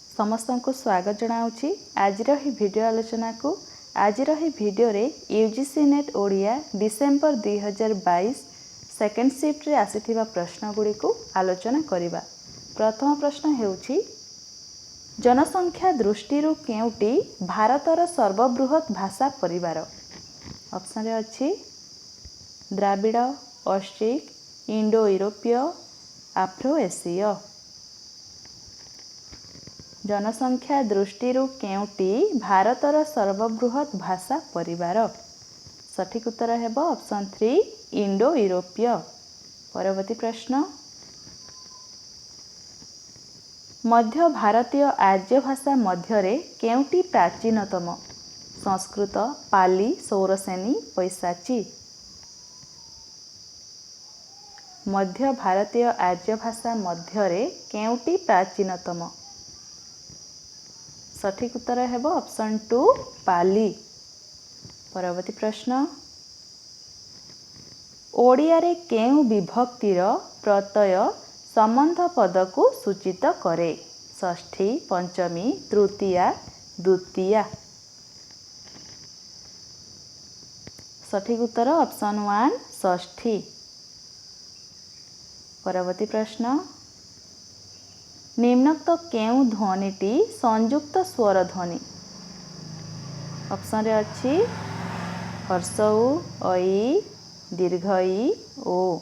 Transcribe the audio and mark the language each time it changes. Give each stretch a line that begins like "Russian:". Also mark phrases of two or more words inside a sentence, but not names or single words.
Odia: ସମସ୍ତ କୁ ସ୍ୱାଗତ ଜଣାଉଁଗି ଆଜି ଭିଡିଓ ଆଲୋଚନା କୁ। ଆଜି ଭିଡିଓ ରେ ୟୁଜିସି ନେଟ ଓଡ଼ିଆ ଡିସେମ୍ବର 2022
English: second shift
Odia: ରେ ଆସିଥିବା ପ୍ରଶ୍ନ ଗୁଡ଼ି କୁ ଆଲୋଚନା କରିବା। ପ୍ରଥମ ପ୍ରଶ୍ନ ହେଉଛି ଜନସଂଖ୍ୟା ଦୃଷ୍ଟି କେଉଁଟି ଭାରତର ସର୍ବବୃହତ ଭାଷା ପରିବାର। ଅପସନ ରେ ଅଛି ଦ୍ରାବିଡ଼, ଅଷ୍ଟ୍ରିକ, ଇଣ୍ଡୋ ୟୁରୋପୀୟ, ଆଫ୍ରୋ ଏସୀୟ। ଜନସଂଖ୍ୟା ଦୃଷ୍ଟି କେଉଁଟି ଭାରତର ସର୍ବବୃହତ ଭାଷା ପରିବାର। ସଠିକ ଉତ୍ତର ହେବ ଅପସନ 3 ଇଣ୍ଡୋ ୟୁରୋପୀୟ। ପରବର୍ତ୍ତୀ ପ୍ରଶ୍ନ ମଧ୍ୟ ଭାରତୀୟ ଆର୍ଯ୍ୟ ଭାଷା ମଧ୍ୟରେ କେଉଁଟି ପ୍ରାଚୀନତମ। ସଂସ୍କୃତ, ପାଲି, ସୌରସେନୀ, ପୈଶାଚୀ। ମଧ୍ୟ ଭାରତୀୟ ଆର୍ଯ୍ୟ ଭାଷା ମଧ୍ୟରେ କେଉଁଟି ପ୍ରାଚୀନତମ। ସଠିକ ଉତ୍ତର ହେବ ଅପସନ 2 ପାଲି। ପରବର୍ତ୍ତୀ ପ୍ରଶ୍ନ ଓଡ଼ିଆ ରେ କେଉଁ ବିଭକ୍ତିର ପ୍ରତ୍ୟୟ ସମ୍ବନ୍ଧ ପଦ କୁ ସୂଚିତ କରେ। ଷଷ୍ଠୀ, ପଞ୍ଚମୀ, ତୃତୀୟା, ଦ୍ୱିତୀୟା। ସଠିକ ଉତ୍ତର ଅପସନ 1 ଷଷ୍ଠୀ। ପରବର୍ତ୍ତୀ ପ୍ରଶ୍ନ ନିମ୍ନୋକ୍ତ କେଉଁ ଧ୍ୱନିଟି ସଂଯୁକ୍ତ ସ୍ୱର ଧ୍ୱନି। ଅପସନ ରେ ଅଛି ହର୍ଷୌ, ଐ, ଦୀର୍ଘ ଈ, ଓ।